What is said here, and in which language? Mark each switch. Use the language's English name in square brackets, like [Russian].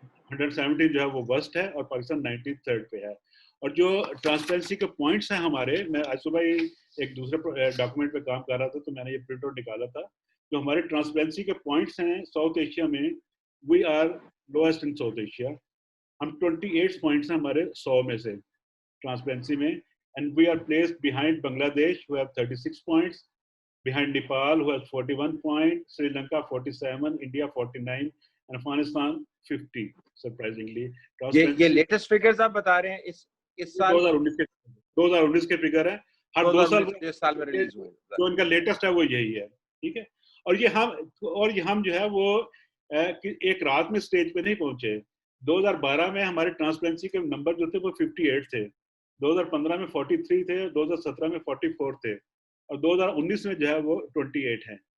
[Urdu] 117 جو ہے وہ ورسٹ ہے اور پاکستان 93rd پہ ہے. اور جو ٹرانسپیرنسی کے پوائنٹس ہیں ہمارے, میں آج صبح ہی ایک دوسرے ڈاکومنٹ پہ کام کر رہا تھا تو میں نے یہ پرنٹ آؤٹ نکالا تھا. جو ہمارے ٹرانسپیرنسی کے پوائنٹس ہیں ساؤتھ ایشیا میں, [English] We are lowest in South Asia. [Urdu] ہم 28 پوائنٹس ہیں ہمارے 100 میں سے ٹرانسپیرنسی میں, [English] and we are placed behind Bangladesh who have 36 points, behind Nepal who has 41 points, Sri Lanka 47, India 49 and Afghanistan 50 surprisingly. [Urdu] یہ latest figures آپ بتا رہے ہیں اس سال 2019 کے فگر ہیں, ہر 2 سال میں ریلیز ہوئے, جو ان کا لیٹسٹ ہے وہ یہی ہے. ٹھیک ہے, اور یہ ہم جو ہے وہ ایک رات میں سٹیج پہ نہیں پہنچے. 2012 میں ہمارے ٹرانسپیرنسی کے نمبر جو تھے وہ 58 تھے, 2015 میں 43 تھے, 2017 میں 44 تھے, اور 2019 میں جو ہے وہ 28 ہیں.